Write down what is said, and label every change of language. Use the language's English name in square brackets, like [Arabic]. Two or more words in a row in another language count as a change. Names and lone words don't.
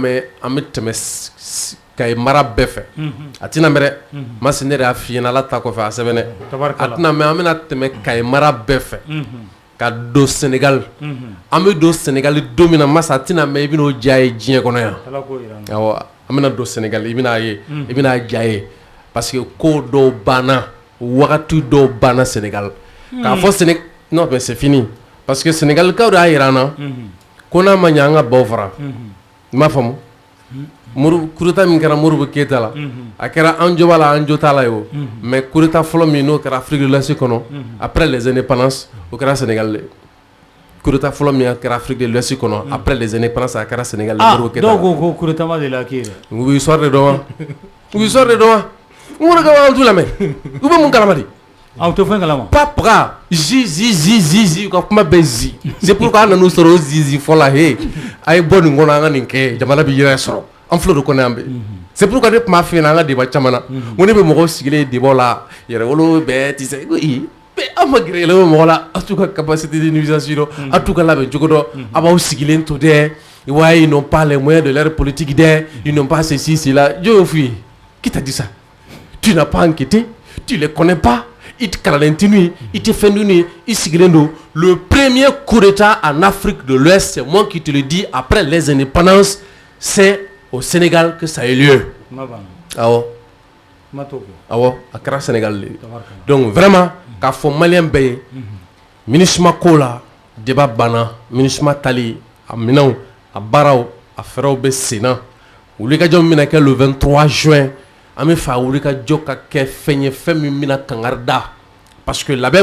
[Bambara] mɛn an bɛ tɛmɛ Kayi mara bɛɛ fɛ a tɛna mɛn dɛ masi ne de y'a f'i ɲɛna Ala ta kɔfɛ a sɛbɛn dɛ a tɛna mɛn an bɛna tɛmɛ Kayi mara bɛɛ fɛ ka don Sénégal an bɛ don Sénégal don min na masa tɛna mɛn i bɛn'o diya ye diɲɛ kɔnɔ yan awɔ an bɛna don Sénégal i bɛn'a ye i bɛn'a diya ye [French] parce que [Bambara] ko dɔw banna wagati dɔw banna Sénégal k'a fɔ Sénégal [French] non mais c'est fini parce que [Bambara] Sénégalikaw de y'a yira an na ko n'a ma ɲɛ an ka baw fara i m'a faamu [French] coup d'état [Bambara] min kɛra Modibo Keyita la a kɛra an jo b'a la an jo t'a la ye o [French] mais coup d'état [Bambara] fɔlɔ min n'o kɛra Afrique de l'Ouest kɔnɔ [French] après les indépendances [Bambara] o kɛra Sénégal de [French] coup d'état [Bambara] fɔlɔ min kɛra Afrique de l'Ouest kɔnɔ [French] après les indépendances [Bambara] a kɛra Sénégal de Modibo Keyita dɔw ko [French] coup d'état [Bambara] ma de la kɛ u bɛ histoire de dɔn wa u bɛ histoire de dɔn wa n ko de ka an t'u lamɛn u bɛ mun kalama de aw tɛ fɛn kalama papa zi u ka kuma bɛɛ zi [French] c'est pourquoi [Bambara] an nan'u sɔrɔ o zi fɔlɔ he a ye bɔ nin kɔnɔ an ka nin kɛ jamana bɛ yɛrɛ sɔrɔ an filɛ de kɔnɔ yan bɛ [French] c'est pourquoi [Bambara] ne tun b'a f'i ɲɛna an ka débat caman na ko ne bɛ mɔgɔw sigilen débat la yɛrɛwolo bɛɛ tɛ se ko an ma gɛrɛ yɛlɛma mɔgɔ la a t'u ka [French] capacité de nuisance [Bambara] dɔn a t'u ka labɛn cogo dɔn a b'aw sigilen to dɛ [French] ouais ils n'ont pas les moyens de leur politique dɛ ils n'ont pas ceci cela je [Bambara] f'u ye [French] qui t'a dit ça tu n'as pas enquêté tu les connais pas il te calentinu il te fait nous il sigilen do le premier coup d'état en Afrique de l'Ouest c'est moi qui te le dis après les indépendances c'est au Sénégal que ça a eu lieu awɔ [Bambara] awɔ a kɛra Sénégal de [French] donc vraiment [Bambara] k'a fɔ malien bɛɛ ye MINUSMA ko la débat banna MINUSMA tali a minɛnw a baaraw a fɛɛrɛw bɛ sen na wulikajɔ min bɛna kɛ [French] le 23 juin [Bambara] an bɛ fɛ a wulikajɔ ka kɛ fɛn ye fɛn min bɛna kangari da [French] parce que [Bambara] labɛn